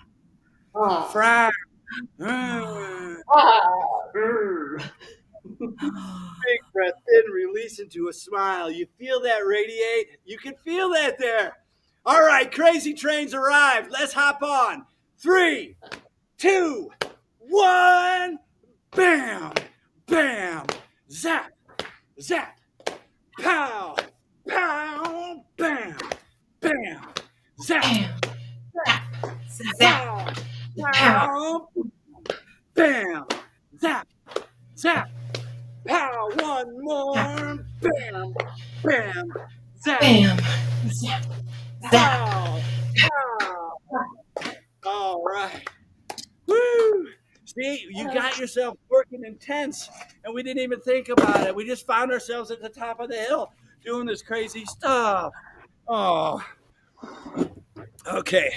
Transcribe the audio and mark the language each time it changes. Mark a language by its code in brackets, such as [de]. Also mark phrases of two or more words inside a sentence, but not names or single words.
[en] Frown. Big breath in, release into a smile. You feel that radiate? You can feel that there. All right, crazy trains arrived. Let's hop on. 3, 2, 1. Bam, bam, zap, zap, pow, pow, bam, bam, zap, Zap, pow, pow, bam, zap, zap. Pow, one more. Bam, bam, zap. bam, zap, zap. Pow, pow. All right. Woo. See, you got yourself working intense, and we didn't even think about it. We just found ourselves at the top of the hill doing this crazy stuff. Oh. Okay.